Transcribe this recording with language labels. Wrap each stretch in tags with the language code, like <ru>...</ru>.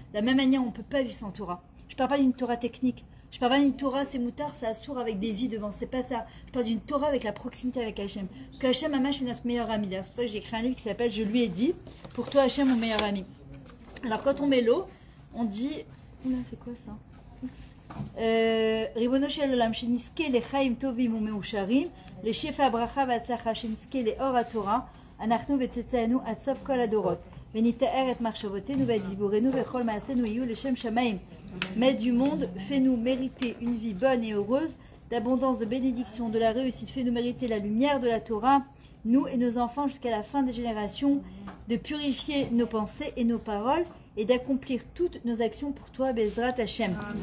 <fr>De la même manière, on ne peut pas vivre sans Torah. Je ne parle pas d'une Torah technique. Je parle pas d'une Torah, c'est moutard, c'est assour avec des vies devant. C'est pas ça. Je parle d'une Torah avec la proximité avec Hachem. Que Hachem, Hamash, est notre meilleur ami. C'est pour ça que j'ai écrit un livre qui s'appelle Je lui ai dit, pour toi, Hachem, mon meilleur ami. Alors, quand on met l'eau, on dit. Oula, c'est quoi ça?</fr> <he>ריבונו של עולם, שנזכה לחיים טובים ומאושרים, לשפע הברכה והצלחה, שנזכה לאור התורה, אנחנו וצאצאינו עד סוף כל הדורות, ונתאר את מחשבותינו ואת דיבורנו וכל מעשינו יהיו לשם שמיים.</he> <fr>Maître du monde, fais-nous mériter une vie bonne et heureuse, d'abondance, de bénédiction, de la réussite, fais-nous mériter la lumière de la Torah, nous et nos enfants jusqu'à la fin des générations, de purifier nos pensées et nos paroles et d'accomplir toutes nos actions pour toi, Bezrat Hashem.</fr>